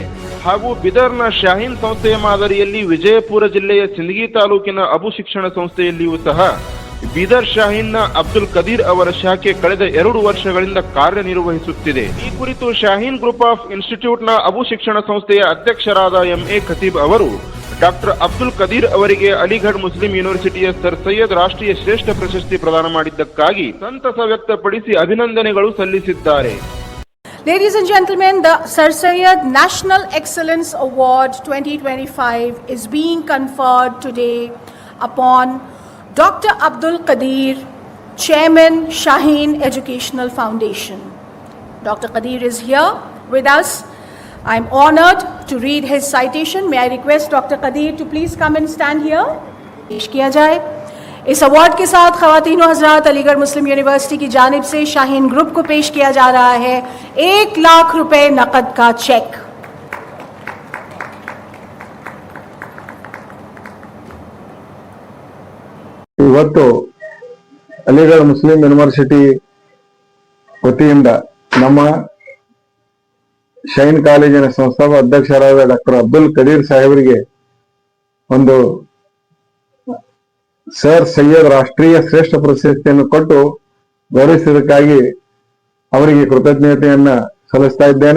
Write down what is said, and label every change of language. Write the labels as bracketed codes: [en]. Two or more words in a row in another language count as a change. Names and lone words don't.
[kn] ಹಾಗೂ ಬಿದರ್ನ ಶಾಹೀನ್ ಸಂಸ್ಥೆಯ ಮಾದರಿಯಲ್ಲಿ ವಿಜಯಪುರ ಜಿಲ್ಲೆಯ ಸಿಂದಗಿ ತಾಲೂಕಿನ ಅಬು ಶಿಕ್ಷಣ ಸಂಸ್ಥೆಯಲ್ಲಿಯೂ ಸಹ ಬಿದರ್ ಶಾಹೀನ್ನ ಅಬ್ದುಲ್ ಕದೀರ್ ಅವರ ಶಾಖೆ ಕಳೆದ 2 ವರ್ಷಗಳಿಂದ ಕಾರ್ಯನಿರ್ವಹಿಸುತ್ತಿದೆ. ಈ ಕುರಿತು ಶಾಹೀನ್ ಗ್ರೂಪ್ ಆಫ್ ಇನ್ಸ್ಟಿಟ್ಯೂಟ್ನ ಅಬು ಶಿಕ್ಷಣ ಸಂಸ್ಥೆಯ ಅಧ್ಯಕ್ಷರಾದ ಎಂಎ ಖತೀಬ್ ಅವರು ಡಾಕ್ಟರ್ ಅಬ್ದುಲ್ ಕದೀರ್ ಅವರಿಗೆ ಅಲಿಗಢ್ ಮುಸ್ಲಿಂ ಯೂನಿವರ್ಸಿಟಿಯ ಸರ್ ಸೈಯದ್ ರಾಷ್ಟ್ರೀಯ ಶ್ರೇಷ್ಠ ಪ್ರಶಸ್ತಿ ಪ್ರದಾನ ಮಾಡಿದ್ದಕ್ಕಾಗಿ ಸಂತಸ ವ್ಯಕ್ತಪಡಿಸಿ ಅಭಿನಂದನೆಗಳು ಸಲ್ಲಿಸಿದ್ದಾರೆ. [en] Ladies and gentlemen, the Sir Syed National Excellence Award 2025 is being conferred today upon Dr. Abdul Qadir, Chairman, Shaheen Educational Foundation. Dr. Qadir is here with us. I am honored to read his citation. May I request Dr. Qadir to please come and stand here. [ur] پیش کیا جائے. اس ایوارڈ کے ساتھ خواتین و حضرات علی گڑھ مسلم یونیورسٹی کی جانب سے شاہین گروپ کو پیش کیا جا رہا ہے 1 لاکھ روپے نقد کا چیک. [kn] ಇವತ್ತು ಅಲಿಗಢ ಮುಸ್ಲಿಂ ಯೂನಿವರ್ಸಿಟಿ ವತಿಯಿಂದ ನಮ್ಮ ಶೈನ್ ಕಾಲೇಜಿನ ಸಂಸ್ಥಾಪಕ ಅಧ್ಯಕ್ಷರಾದ ಡಾಕ್ಟರ್ ಅಬ್ದುಲ್ ಕದೀರ್ ಸಾಹೇಬರಿಗೆ ಒಂದು ಸರ್ ಸೈಯದ್ ರಾಷ್ಟ್ರೀಯ ಶ್ರೇಷ್ಠ ಪ್ರಶಸ್ತಿಯನ್ನು ಕೊಟ್ಟು ಗೌರವಿಸಿದ್ದಕ್ಕಾಗಿ ಅವರಿಗೆ ಕೃತಜ್ಞತೆಯನ್ನ ಸಲ್ಲಿಸ್ತಾ ಇದ್ದೇನೆ.